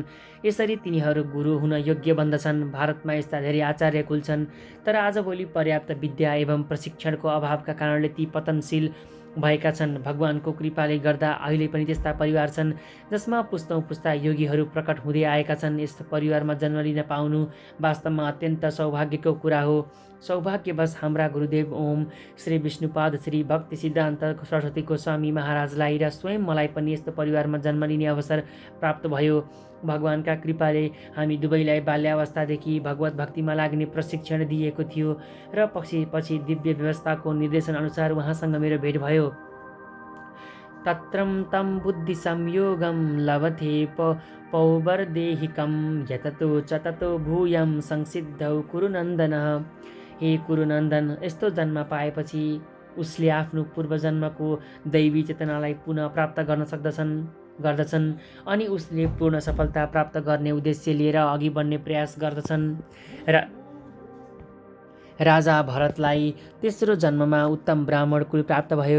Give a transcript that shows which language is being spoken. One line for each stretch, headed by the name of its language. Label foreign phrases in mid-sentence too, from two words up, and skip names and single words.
Nepali: यसरी तिनीहरू गुरु हुन योग्य बन्दछन्। भारतमा यस्ता धेरै आचार्य कुल छन्, तर आजभोलि पर्याप्त विद्या एवं प्रशिक्षणको अभावका कारणले ती पतनशील भएका छन्। भगवानको कृपाले गर्दा अहिले पनि त्यस्ता परिवार छन् जसमा पुस्तौं पुस्ता योगीहरू प्रकट हुँदै आएका छन्। यस्तो परिवारमा जन्म लिन पाउनु वास्तवमा अत्यन्त सौभाग्यको कुरा हो। सौभाग्यवश हाम्रा गुरुदेव ओम श्री विष्णुपाद श्री भक्ति सिद्धान्त सरस्वती गोस्वामी महाराजलाई र स्वयं मलाई पनि यस्तो परिवारमा जन्म लिने अवसर प्राप्त भयो। भगवानका कृपाले हामी दुवैलाई बाल्यावस्थादेखि भगवत भक्तिमा लाग्ने प्रशिक्षण दिएको थियो र पछि दिव्य व्यवस्थाको निर्देशन अनुसार उहाँसँग मेरो भेट भयो।
Sanskrit: तत्रं तं बुद्धि संयोगं लभते पौवर्देहिकं यततो च ततो भूयं संसिद्धौ कुरुनन्दनः।
Nepali: हे कुरुनन्दन, यस्तो जन्म पाएपछि उसले आफ्नो पूर्वजन्मको दैवी चेतनालाई पुनः प्राप्त गर्न गर्दछन् अनि उसले पूर्ण सफलता प्राप्त गर्ने उद्देश्य लिएर अघि बढ्ने प्रयास गर्दछन्। राजा भरतलाई तेस्रो जन्ममा उत्तम ब्राह्मण कुल प्राप्त भयो।